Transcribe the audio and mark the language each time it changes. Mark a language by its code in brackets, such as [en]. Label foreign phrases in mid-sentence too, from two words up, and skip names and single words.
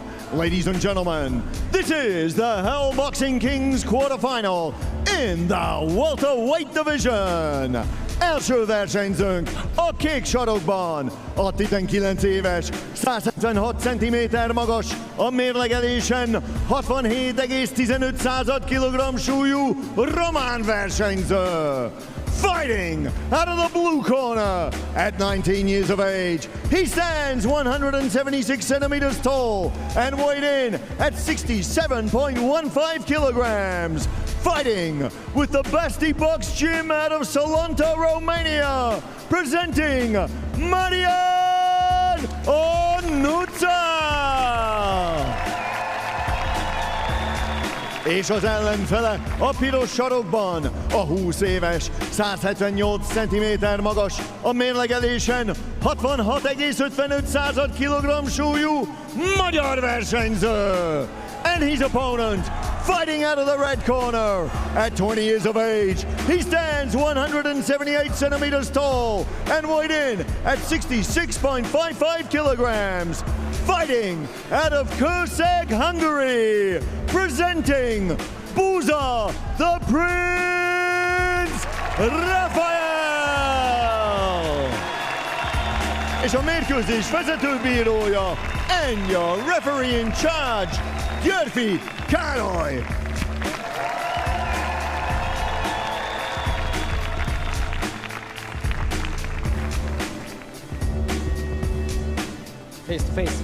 [en] Ladies and gentlemen, this is the Hell Boxing Kings quarterfinal in the Welterweight division. [hu] Első versenyzőnk a kék sarokban, a 19 éves, 176 cm magas, a mérlegelésen 67,15 kg súlyú román versenyző. [en] Fighting out of the blue corner at 19 years of age, he stands 176 centimeters tall and weighed in at 67.15 kilograms. Fighting with the Basti Box Gym out of Salonta, Romania, presenting Mariano Onutsa! [hu] És az ellenfele a piros sarokban, a 20 éves, 178 cm magas, a mérlegelésen 66,55 kg súlyú magyar versenyző. [en] And his opponent, fighting out of the red corner, at 20 years of age, he stands 178 centimeters tall and weighed in at 66.55 kilograms. Fighting out of Kőszeg, Hungary, presenting Buza the Prince Rafael! [hu] És a mérkőzés vezetőbírója, [en] and your referee in charge, Györfi Károly! Face to face.